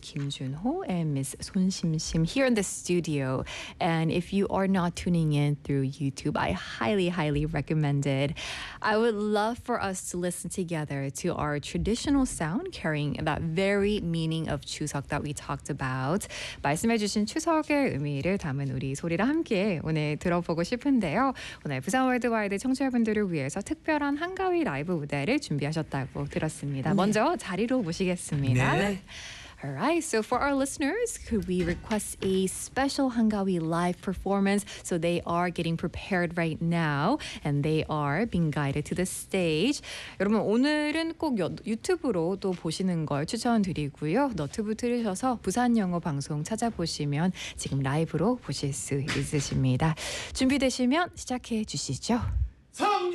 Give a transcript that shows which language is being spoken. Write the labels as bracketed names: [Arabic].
[English] Kim Jun-ho and Ms. Son Shim-shim here in the studio. And if you are not tuning in through YouTube, I highly, highly recommend it. I would love for us to listen together to our traditional sound carrying that very meaning of Chuseok that we talked about. [Korean] 말씀해 주신 추석의 의미를 담은 우리 소리랑 함께 오늘 들어보고 싶은데요. 오늘 부산 월드와이드 청취자분들을 위해서 특별한 한가위 라이브 무대를 준비하셨다고 들었습니다. 네. 먼저 자리로 모시겠습니다. 네. [English] All right, so for our listeners, could we request a special Hangawi live performance? So they are getting prepared right now and they are being guided to the stage. [Korean] 여러분, 오늘은 꼭 유튜브로 또 보시는 걸 추천드리고요. 너튜브 틀으셔서 부산 영어 방송 찾아보시면 지금 라이브로 보실 수 있으십니다. 준비되시면 시작해 주시죠. 성주!